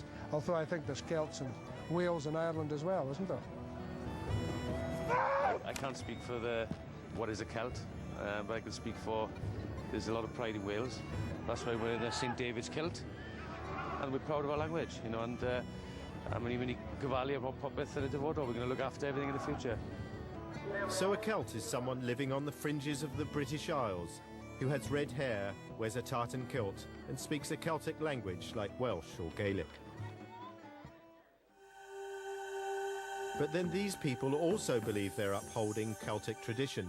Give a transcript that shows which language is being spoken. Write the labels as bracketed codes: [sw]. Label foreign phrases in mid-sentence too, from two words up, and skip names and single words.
[en] Although I think there's Celts in Wales and Ireland as well, isn't there? I can't speak for what is a Celt, but I can speak for there's a lot of pride in Wales. That's why we're in St David's kilt, and we're proud of our language, you know, and I'm going to [cy] gyfalu efo popeth yn y dyfodol. [en] We're going to look after everything in the future. So a Celt is someone living on the fringes of the British Isles, who has red hair, wears a tartan kilt, and speaks a Celtic language like Welsh or Gaelic. But then these people also believe they're upholding Celtic tradition.